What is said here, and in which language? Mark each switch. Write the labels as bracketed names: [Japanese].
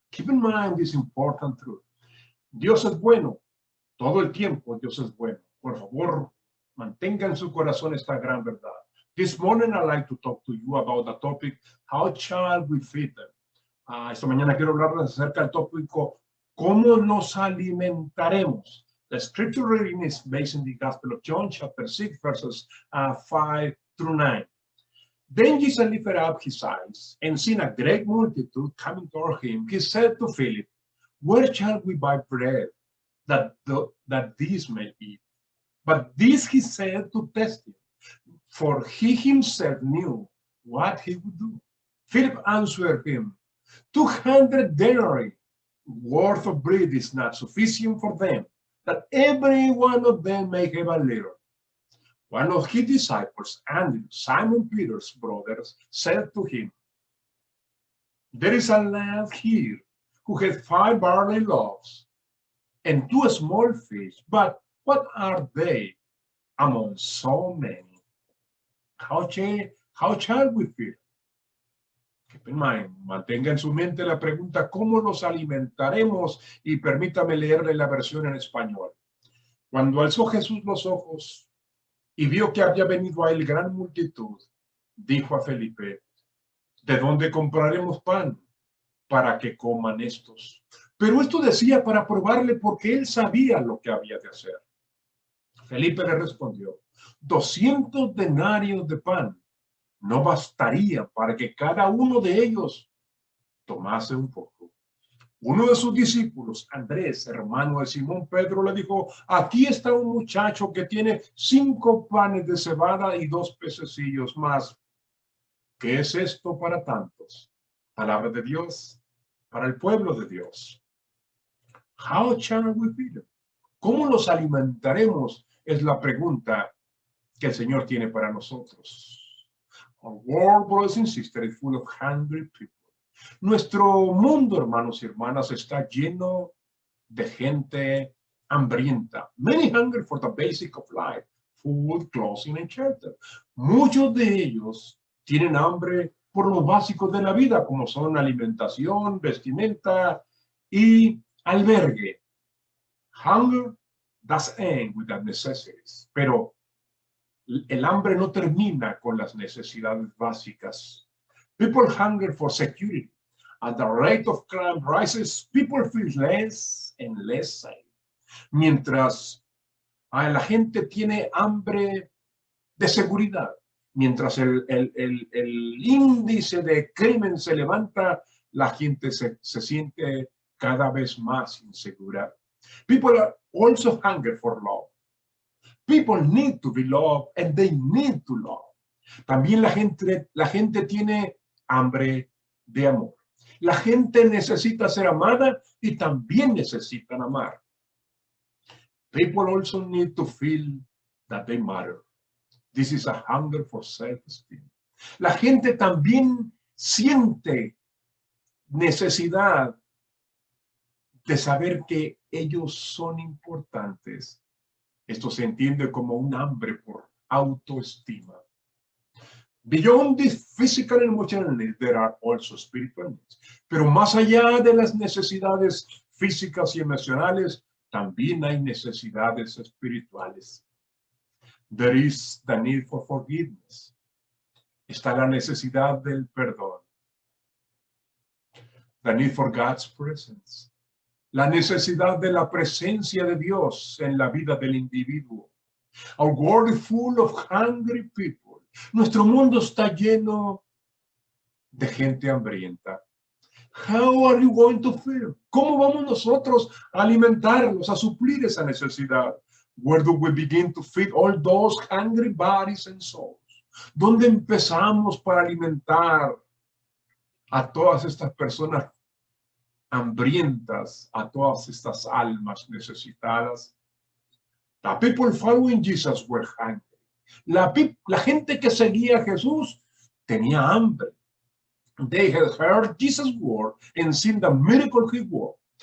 [English] Keep in mind this important truth. [Spanish] Dios es bueno. Todo el tiempo Dios es bueno. Por favor, mantenga en su corazón esta gran verdad. [English] This morning I'd like to talk to you about the topic, how shall we feed them? [Spanish] Esta mañana quiero hablarles acerca del tópico, ¿cómo nos alimentaremos? [English] The scripture reading is based in the Gospel of John, chapter 6, verses 5 through 9. Then Jesus lifted up his eyes, and seeing a great multitude coming toward him, he said to Philip, where shall we buy bread that these may eat? But this he said to test him, for he himself knew what he would do. Philip answered him, 200 denarii worth of bread is not sufficient for them, that every one of them may have a little. One of his disciples, Andrew, Simon Peter's brothers, said to him, there is a lad here who has 5 barley loaves and 2 small fish, but what are they among so many? How shall we feed? Keep in mind, [Spanish] mantenga en su mente la pregunta, ¿cómo nos alimentaremos? Y permítame leerle la versión en español. Cuando alzó Jesús los ojos y vio que había venido a él gran multitud, dijo a Felipe, ¿de dónde compraremos pan para que coman estos? Pero esto decía para probarle porque él sabía lo que había de hacer. Felipe le respondió, 200 denarios de pan no bastaría para que cada uno de ellos tomase un poco. Uno de sus discípulos, Andrés, hermano de Simón Pedro, le dijo, aquí está un muchacho que tiene 5 panes de cebada y 2 pececillos más. ¿Qué es esto para tantos? Palabra de Dios para el pueblo de Dios. [English] How shall we feed them? [Spanish] ¿Cómo los alimentaremos? Es la pregunta que el Señor tiene para nosotros. [English] Our world, brothers and sisters, is full of hungry people. [Spanish] Nuestro mundo, hermanos y hermanas, está lleno de gente hambrienta. [English] Many hungry for the basic of life, food, clothing, and shelter. [Spanish] Muchos de ellos tienen hambre por los básicos de la vida, como son alimentación, vestimenta y albergue. [English] Hunger does end with the necessities. [Spanish] Pero el hambre no termina con las necesidades básicas. [English] People hunger for security. As the rate of crime rises, people feel less and less safe. [Spanish] Mientras la gente tiene hambre de seguridad, mientras el índice de crimen se levanta, la gente se siente cada vez más insegura. [English] People are also hungry for love. People need to be loved and they need to love. [Spanish] También la gente tiene hambre de amor. La gente necesita ser amada y también necesitan amar. [English] People also need to feel that they matter. This is a hunger for self-esteem. [Spanish] La gente también siente necesidad de saber que ellos son importantes. Esto se entiende como un hambre por autoestima. [English] Beyond this physical and emotional needs, there are also spiritual needs. [Spanish] Pero más allá de las necesidades físicas y emocionales, también hay necesidades espirituales. [English] There is the need for forgiveness. [Spanish] Está la necesidad del perdón. [English] The need for God's presence. [Spanish] La necesidad de la presencia de Dios en la vida del individuo. [English] Our world is full of hungry people. [Spanish] Nuestro mundo está lleno de gente hambrienta. [English] How are you going to feel? [Spanish] ¿Cómo vamos nosotros a alimentarlos, a suplir esa necesidad? [English] Where do we begin to feed all those hungry bodies and souls? [Spanish] ¿Dónde empezamos para alimentar a todas estas personas hambrientas, a todas estas almas necesitadas? [English] The people following Jesus were hungry. [Spanish] La gente que seguía a Jesús tenía hambre. [English] They had heard Jesus' word and seen the miracle he worked.